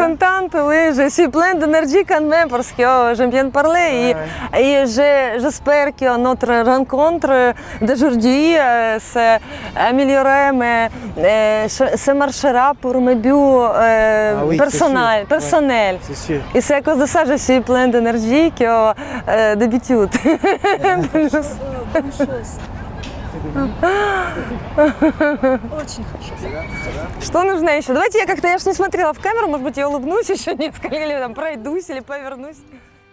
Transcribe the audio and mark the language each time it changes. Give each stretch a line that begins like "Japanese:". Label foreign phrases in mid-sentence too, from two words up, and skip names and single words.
French: contente, oui, je suis pleine d'énergie quand même parce que j'aime bien parler et j'espère que notre rencontre d'aujourd'hui s'améliorera, mais ça marchera pour mes buts oui, personnels. Ouais, c'est sûr. Et c'est à cause de ça que je suis pleine d'énergie que d'habitude.
Russian: Очень хорошо. Что нужно еще? Давайте я как-то, я ж не смотрела в камеру, может быть, я улыбнусь еще несколько, или там пройдусь, или повернусь.